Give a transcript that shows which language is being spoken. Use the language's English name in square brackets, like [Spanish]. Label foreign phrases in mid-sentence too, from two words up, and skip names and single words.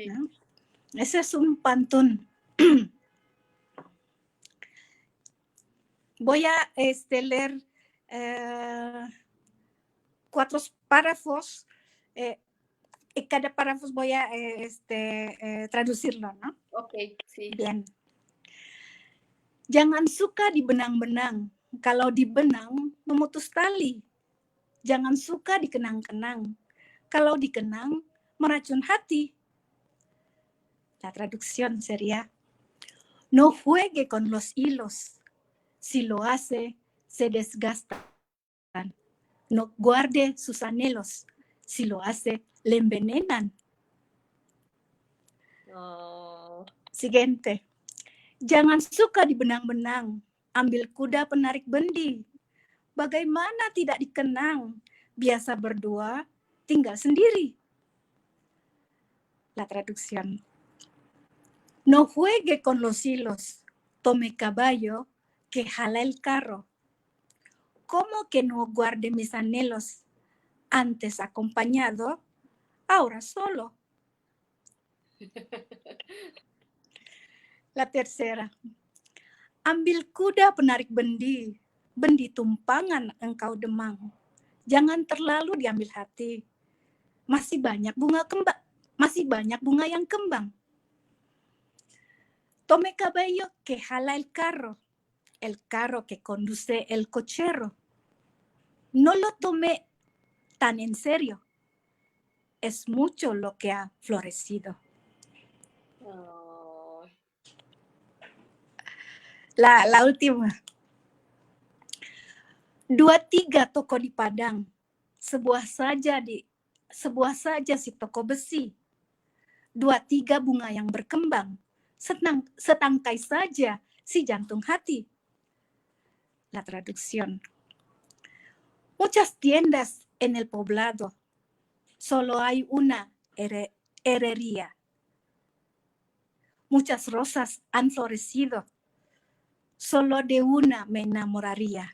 [Spanish] ¿No? Ese es un pantón. Voy a leer 4 párrafos. Y cada párrafo voy a traducirlo, ¿no? Ok, sí. Bien. [Indonesian] Jangan suka dibenang-benang. Kalau dibenang, memutus tali. Jangan suka dikenang-kenang. Kalau dikenang, meracun hati. [Spanish] La traducción sería, no juegue con los hilos. Si lo hace, se desgastan. No guarde sus anhelos. Si lo hace, le envenenan. Oh. Siguiente. [Indonesian] Jangan suka dibenang-benang. Ambil kuda penarik bendi. Bagaimana tidak dikenang? Biasa berdua, tinggal sendiri. [Spanish] La traducción. No juegue con los hilos. Tome caballo que jala el carro. ¿Cómo que no guarde mis anhelos? Antes acompañado, ahora solo. La tercera. [Indonesian] Ambil kuda penarik bendi. Bendi tumpangan engkau demang. Jangan terlalu diambil hati. Masih banyak bunga yang kembang. [Spanish] Tome caballo que jala el carro que conduce el cochero. No lo tome tan en serio. Es mucho lo que ha florecido. Oh. La última. [Indonesian] 2-3 toko di Padang. Sebuah saja si toko besi. 2-3 bunga yang berkembang. Setangkai saja si jantung hati. [Spanish] La traducción. Muchas tiendas en el poblado. Solo hay una herrería. Muchas rosas han florecido. Solo de una me enamoraría.